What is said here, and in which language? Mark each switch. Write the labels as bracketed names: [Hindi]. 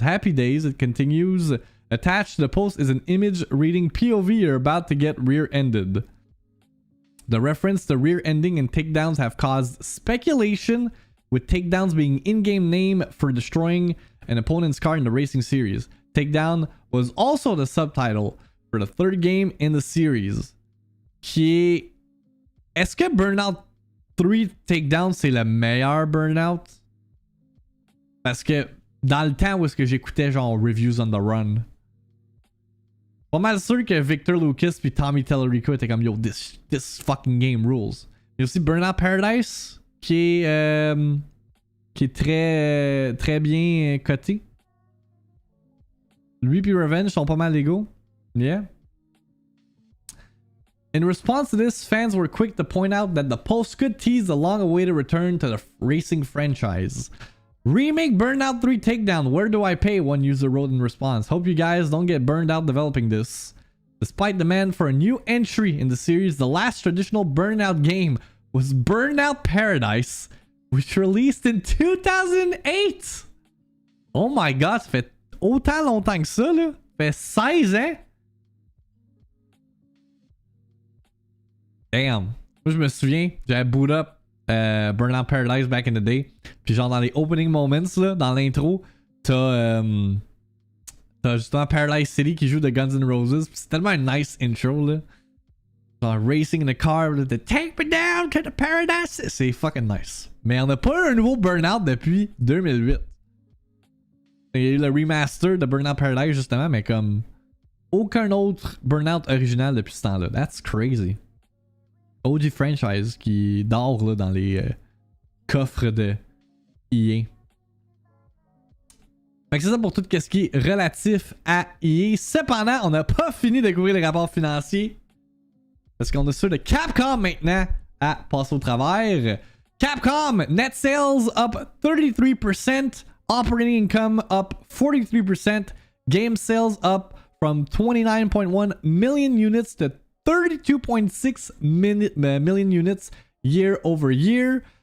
[English] Happy days, it continues. Attached to the post is an image reading POV you're about to get rear-ended. The reference to rear-ending and takedowns have caused speculation, with takedowns being in-game name for destroying an opponent's car in the racing series. Takedown was also the subtitle for the third game in the series. [French] Qui est-ce que Burnout 3 Takedown c'est le meilleur Burnout? Parce que dans le temps où est-ce que j'écoutais genre Reviews on the Run, Pas mal sûr que Victor Lucas puis Tommy Tellerico étaient comme [English] yo, this fucking game rules. [French] Il y a aussi Burnout Paradise qui est très bien coté. Lui puis Revenge sont pas mal égaux. [English] Yeah. In response to this, fans were quick to point out that the post could tease the long-awaited return to the racing franchise. Remake Burnout 3 Takedown. Where do I pay? One user wrote in response. Hope you guys don't get burned out developing this. Despite demand for a new entry in the series, the last traditional Burnout game was Burnout Paradise, which released in 2008. Oh my god, [French] ça fait autant longtemps que ça, là. Ça fait 16 ans. Damn. Moi, je me souviens, j'avais boot up Burnout Paradise [English] back in the day. [French] Puis genre dans les opening moments, là, dans l'intro, t'as justement Paradise City qui joue de Guns N' Roses. Puis c'est tellement un nice intro, là. Genre [English] racing in the car, [French] là, de [English] Take me down to the paradise. [French] C'est fucking nice. Mais on n'a pas eu un nouveau Burnout depuis 2008. Il y a eu le remaster de Burnout Paradise justement, mais comme aucun autre Burnout original depuis ce temps-là. [English] That's crazy. [French] OG franchise qui dort là, dans les coffres de EA. Fait que c'est ça pour tout ce qui est relatif à EA. Cependant, on n'a pas fini de couvrir les rapports financiers. Parce qu'on a ceux de Capcom maintenant à passer au travers. [English] Capcom, net sales up 33%, operating income up 43%, game sales up from 29.1 million units to 32.6 million units year over year.